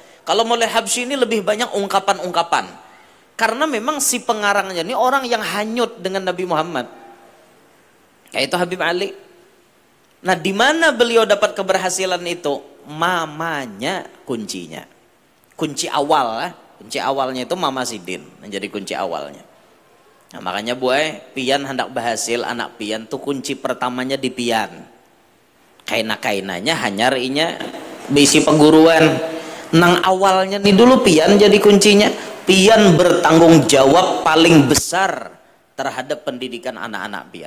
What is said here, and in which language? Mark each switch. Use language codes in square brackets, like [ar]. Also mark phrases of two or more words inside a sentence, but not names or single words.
[id] Kalau Maulid Habsyi ini lebih banyak ungkapan-ungkapan, karena memang si pengarangnya ini orang yang hanyut dengan Nabi Muhammad kayak itu Habib Ali. Nah, di mana beliau dapat keberhasilan itu? Mamanya kuncinya. Kunci awal, kunci awalnya itu Mama Sidin menjadi kunci awalnya. [bjn] Nah, makanya buai pian hendak berhasil anak pian tuh kunci pertamanya di pian. Kaina-kainanya hanyarinya bisi perguruan. Nang awalnya nih dulu pian jadi kuncinya. Pian bertanggung jawab paling besar terhadap pendidikan anak-anak pian.